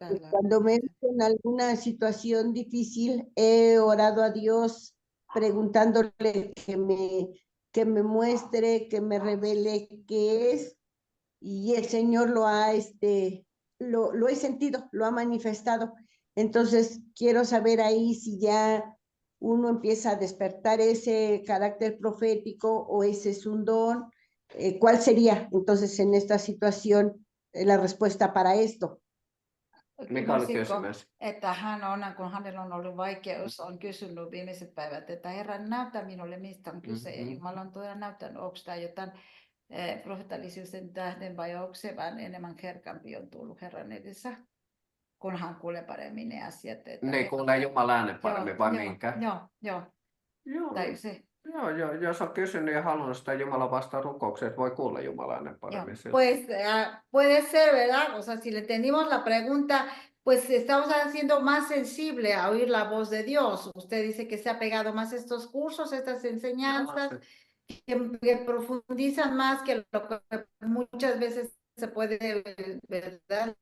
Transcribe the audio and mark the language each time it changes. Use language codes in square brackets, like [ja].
[es] Cuando me he visto en alguna situación difícil, he orado a Dios preguntándole que me muestre, que me revele qué es, y el Señor lo he sentido, lo ha manifestado. Entonces, quiero saber ahí si ya uno empieza a despertar ese carácter profético o ese es un don. ¿Cuál sería entonces en esta situación la respuesta para esto? [fi] Mikä oli kysymys? Että hän on, kun hänellä on ollut vaikeus, on kysynyt viimeiset päivät, että Herra, näytä minulle, mistä on kyse. Ja Jumala on todella näyttänyt, onko tämä jotain profeetallisuuden tähden vai onko se vaan enemmän herkämpi on tullut Herran edessä, kun hän kuulee paremmin ne asiat. Että Niin kuulee Jumalan äänen paremmin vai minkä? Joo. Tai se. Joo, jos on kysynyt ja halunnut sitä Jumalan vastaan rukoukseen, että voi kuulla Jumalan äänen paremmin. [es] Pues puede ser, ¿verdad? O sea, si le entendimos la pregunta, pues estamos haciendo más sensible a oír la voz de Dios. Usted dice que se ha pegado más a estos cursos, estas enseñanzas, que profundizan más que lo que muchas veces se puede, ¿verdad?